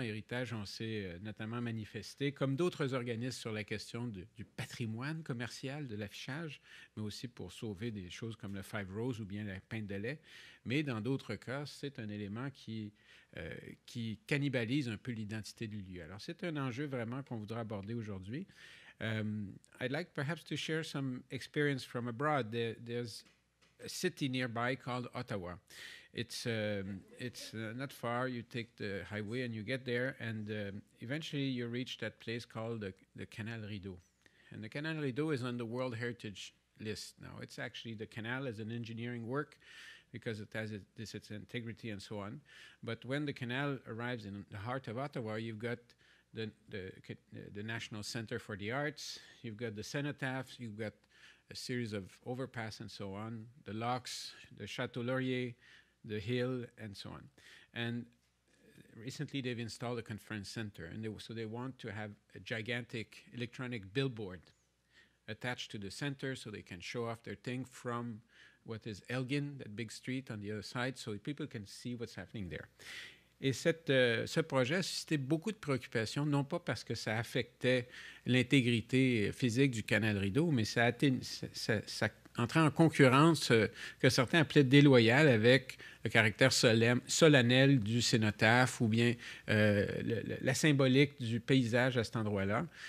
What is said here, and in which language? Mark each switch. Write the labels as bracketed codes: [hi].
[fr] Héritage, on s'est notamment manifesté, comme d'autres organismes, sur la question du patrimoine commercial, de l'affichage, mais aussi pour sauver des choses comme le Five Rose ou bien la pinte de lait. Mais dans d'autres cas, c'est un élément qui cannibalise un peu l'identité du lieu. Alors, c'est un enjeu vraiment qu'on voudra aborder aujourd'hui. [en] I'd like perhaps to share some experience from abroad. There's a city nearby called Ottawa. It's not far. You take the highway and you get there, and eventually you reach that place called the Canal Rideau. And the Canal Rideau is on the World Heritage list now. It's actually, the canal is an engineering work because it has its integrity and so on. But when the canal arrives in the heart of Ottawa, you've got the National Center for the Arts, you've got the cenotaphs, you've got a series of overpass and so on, the locks, the Chateau Laurier, the hill, and so on. And recently they've installed a conference center, and so they want to have a gigantic electronic billboard attached to the center so they can show off their thing from what is Elgin, that big street on the other side, so people can see what's happening there. [fr] Et ce projet a suscité beaucoup de préoccupations, non pas parce que ça affectait l'intégrité physique du canal Rideau, mais ça entrait en concurrence que certains appelaient déloyale avec le caractère solennel du cénotaphe ou bien la symbolique du paysage à cet endroit-là.